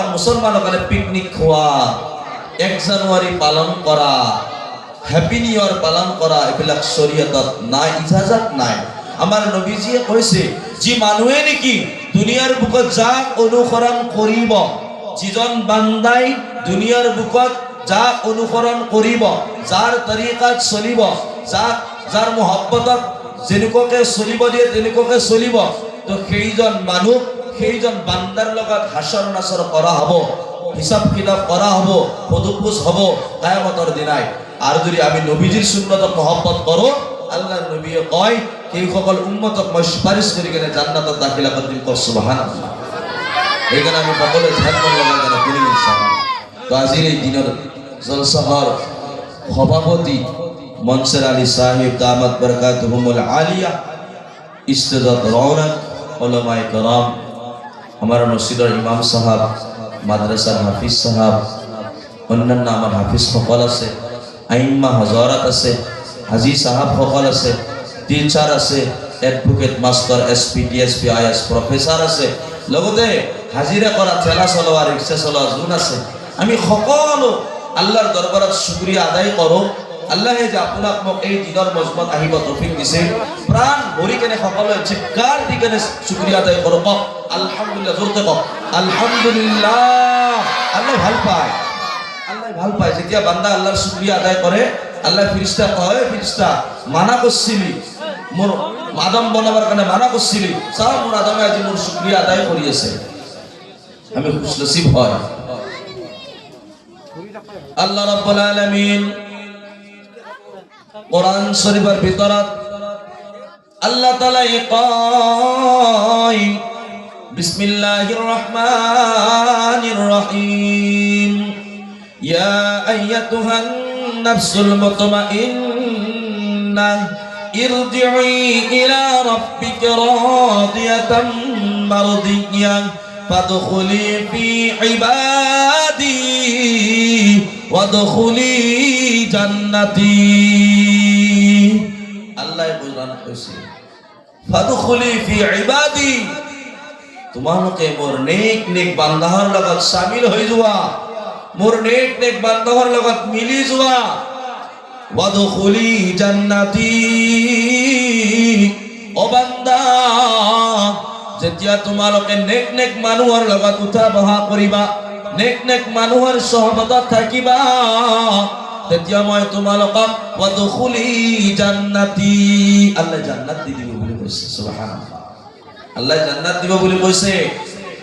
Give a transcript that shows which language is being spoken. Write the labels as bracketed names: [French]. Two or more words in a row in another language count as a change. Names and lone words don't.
[Assamese] মুছলমানৰ কাৰণে পিকনিক খোৱা 1 জানুৱাৰী পালন কৰা [English] happy new year [Assamese] পালন কৰা এইবিলাক শৰীয়তত নাই ইজাজত নাই আমাৰ নবীজিয়ে কৈছে যি মানুহে নেকি দুনিয়াৰ বুকত যাক অনুসৰণ কৰিব যিজন বান্দাই দুনিয়াৰ বুকত যাক অনুসৰণ কৰিব যাৰ তৰিকাত চলিব যাৰ মহব্বতত যেনেকুৱাকে চলিব দিয়ে তেনেকুৱাকে চলিব তো সেইজন মানুহ সেইজন বান্দাৰ লগত হাসৰ নাসৰ কৰা হ'ব হিসাব কিতাব কৰা হ'ব পদুপোষ হ'ব কিয়ামতৰ দিনাই আৰু যদি আমি নবীজিৰ সুন্নতক মহব্বত কৰোঁ আল্লাহৰ নবীয়ে কয় সেইসকল উম্মতক মই সুপাৰিশ কৰি কেনে জান্নাতত দাখিলা কৰি দিম সুবহানাল্লাহ এইকাৰণে আমি সকলোৱে ধ্যান লগাই কেনে কৰি ইনশাআল্লাহ তো আজিৰ এই দিনৰ জলসাহৰ সভাপতি মনসুৰ আলী সাহেব [Arabic] دامت بركاتهم العالية [Bangla] ইস্তেজাত রওনক [Urdu] علمائے کرام [Bangla] আমার মসজিদের ইমাম সাহেব মাদ্রাসার হাফিজ সাহেব অন্যান্য আমার হাফিজ সকল আছে [Assamese] আইম্মা হযরত আছে হাজী সাহেব সকল আছে টিচার আছে [English] advocate master SP DSP IS professor [Assamese] আছে লগতে হাজিরা করা ঠেলা চলোৱা ৰিক্সা চলোৱা যোন আছে আমি সকলো আল্লাহৰ দৰবাৰত শুকৰিয়া আদায় কৰোঁ আল্লাহে যে আপোনাক মোক এই দিনৰ মজমাত আহিব তৌফিক দিছে প্ৰাণ ভৰি কেনে সকলোৱে চিৎকাৰ দি কেনে শুকৰিয়া আদায় কৰোঁ কওক আলহামদুলিল্লাহ জোৰতে কওক আলহামদুলিল্লাহ আল্লাহ [Bangla] ভাল পায় যেতিয়া বান্দা আল্লাহৰ শুকৰিয়া আদায় কৰে আল্লাহ ফেরেশতা কয় ফেরেশতা মানা করছিলি মোর আদম বনাবার কারণে মানা করছিলি সব মোর আদমে আজি মোর শুকরিয়া আদায় করি আছে আমি খুশনসিব হয় [Arabic] الله رب العالمين [Assamese] কোরআন শরীফের ভিতৰত [Arabic] الله تعالى كي بسم الله الرحمن الرحيم يا أيتها النفس المطمئنة ارجعي إلى ربك راضية مرضية فادخلي في عبادي وادخلي جنتي [Assamese] আল্লাহ কোরআন কইছে [Arabic] فادخلي في عبادي [Assamese] তোমালোকে মোর নেক নেক বান্দাহৰ লগত শামিল হৈ যোৱা মোর নেক নেক বান্দাহৰ লগত মিলি যোৱা [Arabic] وادخلي جنتي [Assamese] ও বান্দা যেতিয়া তোমালোকে নেক নেক মানুহৰ লগত উঠা বহা কৰিবা নেক নেক মানুহৰ সহবতত থাকিবা তেতিয়া মই তোমালোকক [Arabic] وادخلي جنتي [Assamese] আল্লাহ জান্নাত দিব বুলি কৈছে সুবহানাল্লাহ আল্লাহ জান্নাত দিব বুলি কৈছে